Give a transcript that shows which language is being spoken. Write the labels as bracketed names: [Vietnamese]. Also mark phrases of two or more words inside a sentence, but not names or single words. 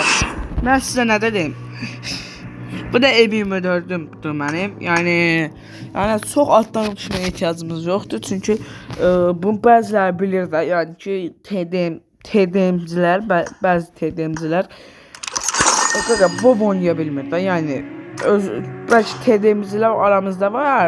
[Turkish] Ben size ne dedim? Bu da M24'dür benim. [Azerbaijani] Yani çox altdan düşməyə ehtiyacımız yoxdur. Çünki bu bəziləri bilir də, yəni ki TDM'cilər, bəzi TDM'cilər o qədər WoW oynaya bilmir də. Yəni bəlkə TDM'cilər aramızda var.